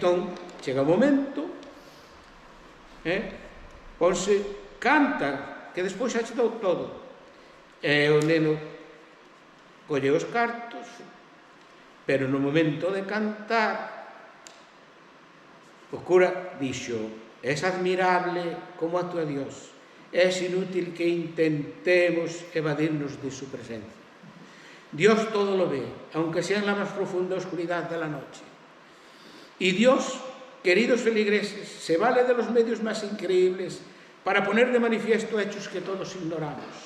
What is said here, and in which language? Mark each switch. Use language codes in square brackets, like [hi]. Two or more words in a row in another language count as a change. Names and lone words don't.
[gl] Entón, chega o momento ponse, canta, que despois xa che dou todo. E o neno colle os cartos, pero no momento de cantar, o cura dixo: [es] es admirable como actúa Dios, es inútil que intentemos evadirnos de su presencia. Dios todo lo ve, aunque sea en la más profunda oscuridad de la noche. Y Dios, queridos feligreses, se vale de los medios más increíbles para poner de manifiesto hechos que todos ignoramos.